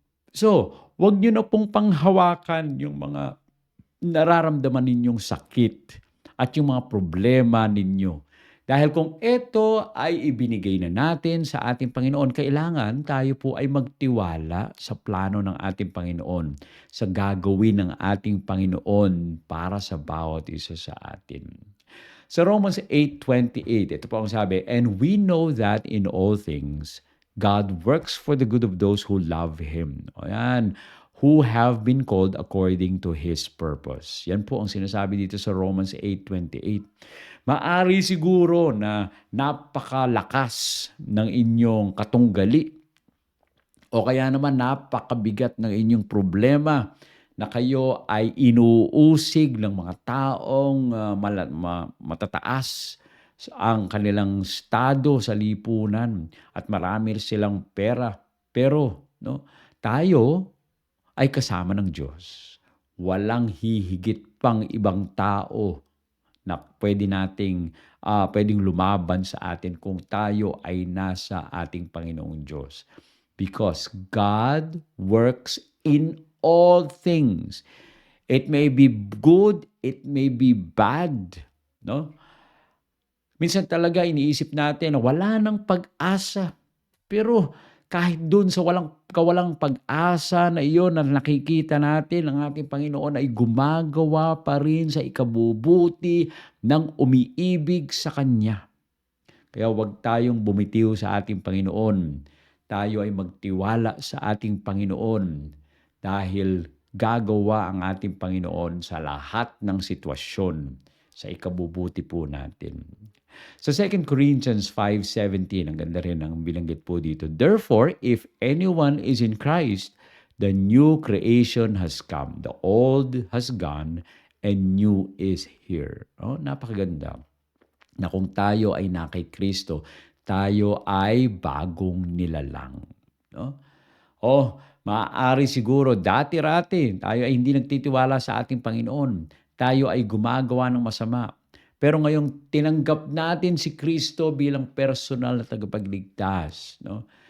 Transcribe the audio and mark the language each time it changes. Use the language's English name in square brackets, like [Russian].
[Filipino] So, wag niyo na pong panghawakan yung mga nararamdaman ninyong sakit at yung mga problema ninyo. Dahil kung ito ay ibinigay na natin sa ating Panginoon, kailangan tayo po ay magtiwala sa plano ng ating Panginoon, sa gagawin ng ating Panginoon para sa bawat isa sa atin. Sa Romans 8:28, ito po ang sabi, [English] "And we know that in all things, God works for the good of those who love Him." [Filipino] O yan, [English] who have been called according to His purpose. [Filipino] Yan po ang sinasabi dito sa Romans 8:28. Maari siguro na napakalakas ng inyong katunggali o kaya naman napakabigat ng inyong problema na kayo ay inuusig ng mga taong matataas ang kanilang estado sa lipunan at marami silang pera. Pero no, tayo ay kasama ng Diyos. Walang hihigit pang ibang tao na pwedeng lumaban sa atin kung tayo ay nasa ating Panginoong Diyos. [English] Because God works in all things. It may be good, it may be bad, no? [Filipino] Minsan talaga iniisip natin na wala ng pag-asa. Pero kahit doon sa kawalang pag-asa na iyon na nakikita natin, ang ating Panginoon ay gumagawa pa rin sa ikabubuti ng umiibig sa Kanya. Kaya huwag tayong bumitiw sa ating Panginoon. Tayo ay magtiwala sa ating Panginoon dahil gagawa ang ating Panginoon sa lahat ng sitwasyon sa ikabubuti po natin. Sa 2 Corinthians 5:17, ang ganda rin ang binanggit po dito. [English] "Therefore, if anyone is in Christ, the new creation has come. The old has gone and new is here." [Filipino] Oh, napakaganda na kung tayo ay na kay Kristo, tayo ay bagong nilalang. No? Maaari siguro dati-rati tayo ay hindi nagtitiwala sa ating Panginoon. Tayo ay gumagawa ng masama. Pero ngayong tinanggap natin si Kristo bilang personal na tagapagligtas, no?